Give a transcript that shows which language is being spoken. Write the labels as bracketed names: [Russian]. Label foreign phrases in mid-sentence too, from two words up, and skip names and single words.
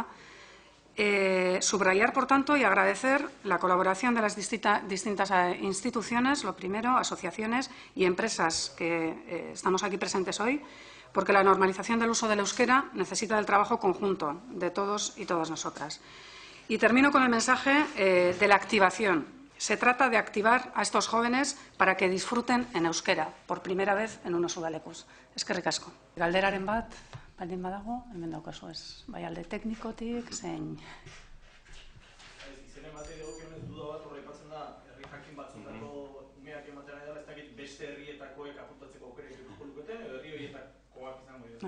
[Spanish] Subrayar, por tanto, y agradecer la colaboración de las distintas instituciones, lo primero, asociaciones y empresas que estamos aquí presentes hoy, porque la normalización del uso del euskera necesita del trabajo conjunto de todos y todas nosotras. Y termino con el mensaje de la activación. Se trata de activar a estos jóvenes para que disfruten en euskera, por primera vez en unos udalekuz. [Basque] Eskerrik asko. Galderaren bat, baldin badago, hemen daukazu ez. Bai alde teknikotik, zein... Izenen bate dagokionez duda bat horreipatzen da, herri jakin batzutako umeak ematen ari dela, ez dakit beste herrietakoek apuntatzeko aukerak edukiko luketen, edo herri horietakoak izango dira?